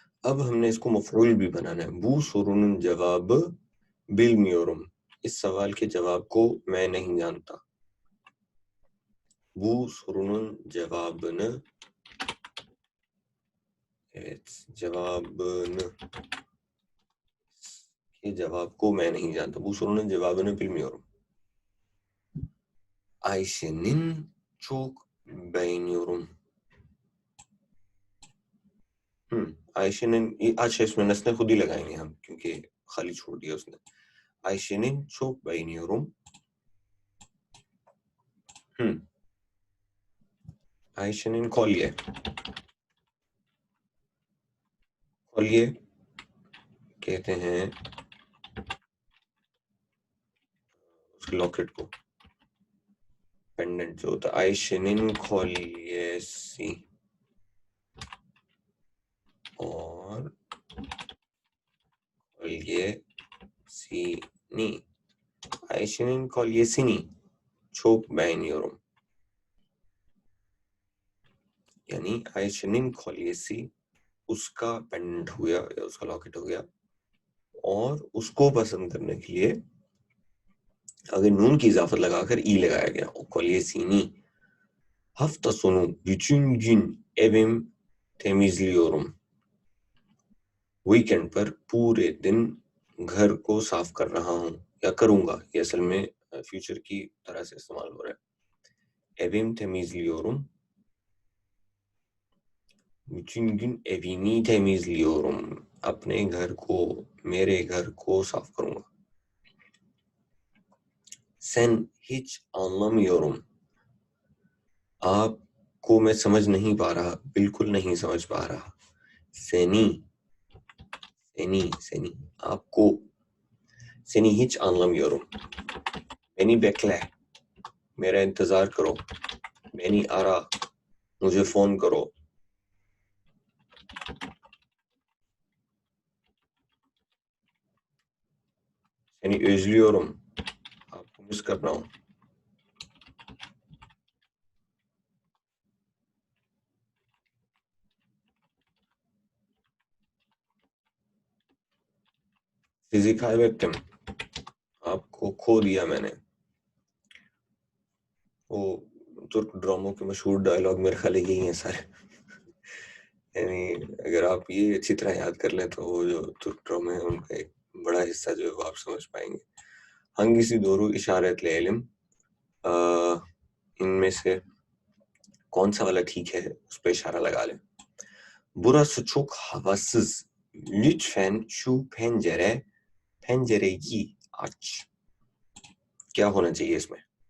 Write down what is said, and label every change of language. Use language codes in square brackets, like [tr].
[hi] अब हमने इसको मफऊल भी बनाना है. [tr] बू सुरुन जवाब बिलमियोरम, [hi] इस सवाल के जवाब को मैं नहीं जानता. बू सुरुन जवाबन, जवाबन के जवाब को मैं नहीं जानता. [tr] Bu sorunun cevabını bilmiyorum. Ayşe'nin çok beğeniyorum. [hi] Ayşe'nin अच्छा इसमें नस्लें खुद ही लगाएंगे हम क्योंकि खाली छोड़ दिया उसने. [tr] Ayşe'nin çok beğeniyorum. Ayşe'nin kolye. [hi] kolye कहते हैं उसके लॉकेट को, पेंडेंट जो होता है. [tr] Ayşe'nin kolyesi [hi] और [tr] kolyesini. Ayşe'nin kolyesini çok beğeniyorum. [hi] यानी आयशनिन कोलियसी उसका पेंडेंट हो गया या उसका लॉकेट हो गया, और उसको पसंद करने के लिए अगर नून की इजाफत लगाकर ई लगाया गया. [tr] कोलियसीनी. hafta sonu bütün gün evim temizliyorum. [hi] Weekend पर पूरे दिन घर को साफ कर रहा हूँ या करूंगा. ये असल में फ्यूचर की तरह से इस्तेमाल हो रहा है. [tr] evim temizliyorum, bütün gün evimi temizliyorum. [hi] अपने घर को, मेरे घर को साफ करूंगा. [tr] Sen hiç anlamıyorum. [hi] आपको मैं समझ नहीं पा रहा, बिल्कुल नहीं समझ पा रहा. [tr] Seni, seni, [hi] आपको. [tr] Seni hiç anlamıyorum. Beni bekle, [hi] मेरा इंतजार करो. [tr] Beni ara, [hi] मुझे फोन करो. [tr] Seni özlüyorum, [hi] आपको मिस कर रहा हूँ. [tr] Sizi kaybettim, [hi] आपको खो दिया मैंने. वो तुर्क ड्रामों के मशहूर डायलॉग मेरे ख्याल यही हैं सारे. यानी अगर आप ये अच्छी तरह याद कर लें तो वो जो तुर्क ड्रामे हैं उनका एक बड़ा हिस्सा जो है वो आप समझ पाएंगे. [tr] hangisi doğru işaretleyelim? [hi] इनमें से कौन सा वाला ठीक है उस पर इशारा लगा लें. [tr] Burası çok havasız. Lütfen şu pencereyi aç. [hi] क्या होना चाहिए इसमें?